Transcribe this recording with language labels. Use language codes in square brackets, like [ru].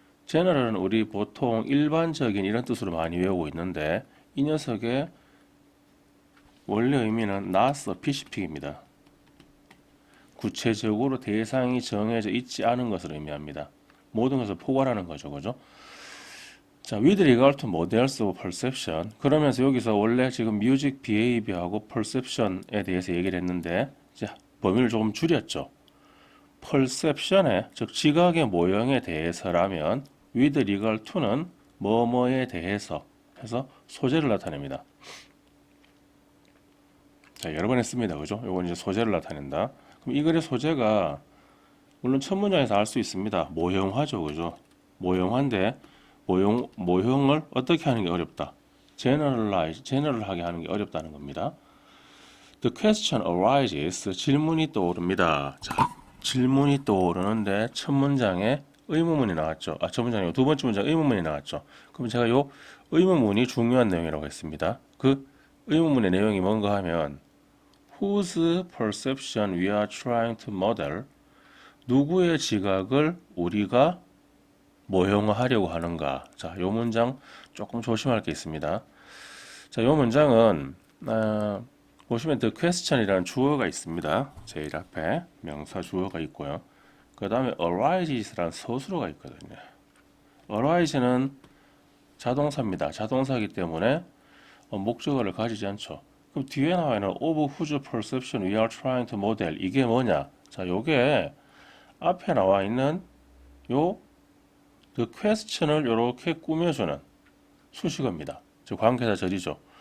[ko] general은 우리 보통 일반적인 이런 뜻으로 많이 외우고 있는데 이 녀석의 원래 의미는 [en] not specific [ko] 입니다. 구체적으로 대상이 정해져 있지 않은 것을 의미합니다. 모든 것을 포괄하는 거죠. 그죠? 자, [en] with regard to models of perception. [ko] 그러면서 여기서 원래 지금 music behavior하고 perception에 대해서 얘기를 했는데 이제 범위를 조금 줄였죠. perception의 즉 지각의 모형에 대해서라면 [en] with regard to [ko] 는 뭐뭐에 대해서 해서 소재를 나타냅니다. 자, 여러 번 했습니다. 그죠? 이건 이제 소재를 나타낸다. 그럼 이 글의 소재가 물론 첫 문장에서 알 수 있습니다. 모형화죠. 그죠? 모형화인데 모형을 어떻게 하는 게 어렵다. 제너럴하게 하는 게 어렵다는 겁니다. [en] The question arises. [ko] 질문이 떠오릅니다. 자, 질문이 떠오르는데 첫 문장에 의문문이 나왔죠. 첫 문장에 두 번째 문장에 의문문이 나왔죠. 그럼 제가 요 의문문이 중요한 내용이라고 했습니다. 그 의문문의 내용이 뭔가 하면 [en] Whose perception we are trying to model? [ko] 누구의 지각을 우리가 모형화하려고 하는가? 자, 요 문장 조금 조심할 게 있습니다. 자, 요 문장은 보시면 the question이라는 주어가 있습니다. 제일 앞에 명사 주어가 있고요. 그 다음에 ariges라는 서술어가 있거든요. arise는 자동사입니다. 자동사이기 때문에 목적어를 가지지 않죠. 그럼 뒤에 나와 있는 [en] of whose perception we are trying to model [ko] 이게 뭐냐? 자, 요게 앞에 나와 있는 요 the question을 이렇게 꾸며주는 수식어입니다. 즉 관계사절이죠.